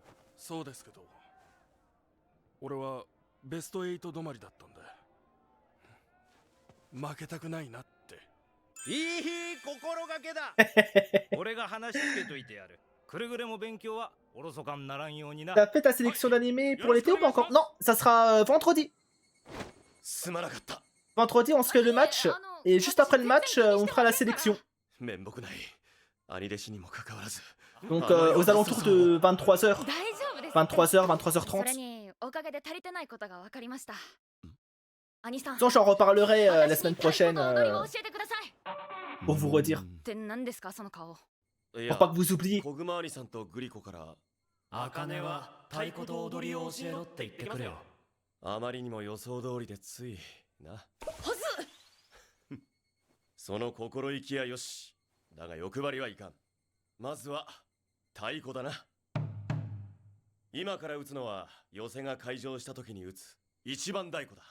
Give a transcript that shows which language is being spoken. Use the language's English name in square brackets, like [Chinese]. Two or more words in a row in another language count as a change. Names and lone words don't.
[Japanese] そうですけど、俺はベスト8止まりだったんで負けたくないなって。いい心がけだ。俺が話しつけといてやる。くれぐれも勉強はおろそかにならんようにな。 [French] T'as fait ta sélection d'animé pour l'été ou pas encore? Non, ça sera vendredi. [Japanese] すまなかった。 [French] Vendredi, on se fait le match, et juste après le match, on fera la sélection. [Japanese] 面目ない。兄弟子にもかかわらず。 [French] Donc aux alentours de 23h. [Japanese] 大丈夫です。 [French] 23h, [Japanese] それ [French] 23h30. [Japanese] におかげで足りてないことが分かりました。兄さん。 [French] Sinon, j'en reparlerai la semaine prochaine [Japanese] 踊りを教えてください。 [French] pour vous redire. [Japanese] って何ですかその顔。 [French] Pour pas que vous oubliez. [Japanese] 小熊兄さんとグリコから。茜は太鼓と踊りを教えろって言ってくれよ。あまりにも予想通りでついな。はず。その心意気やよし。だが欲張りはいかん。まずは太鼓だな。今から打つのは寄せが開場した時に打つ一番太鼓だ。